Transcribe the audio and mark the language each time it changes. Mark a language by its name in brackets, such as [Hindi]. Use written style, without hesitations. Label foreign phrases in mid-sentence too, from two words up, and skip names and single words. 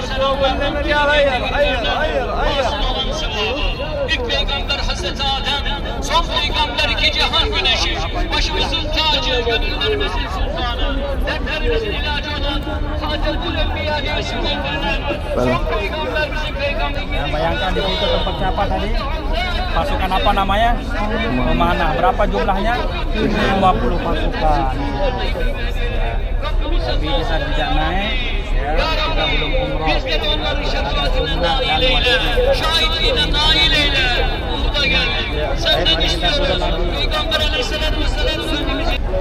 [Turkish] İlk peygamber Hazreti Adem, son peygamber iki cihan güneşi, başımızın tacı, gönüllerimizin sultanı, dertlerimizin ilacı olan Hatebül Enbiya diye isimlendirilen son peygamber bizim peygamberimiz. [Indonesian] Bayangkan di situ tempatnya apa tadi? Pasukan apa namanya? Mana? Berapa jumlahnya? 50 pasukan. Tapi kita tidak naik, ya, kita belum umroh. [Turkish] Bizleri onların şefaatine nail eyle, şahitliğine nail eyle. Uhud'a geldik. Senden istiyoruz. Peygamber Aleyhisselatü Vesselam Efendimiz'i.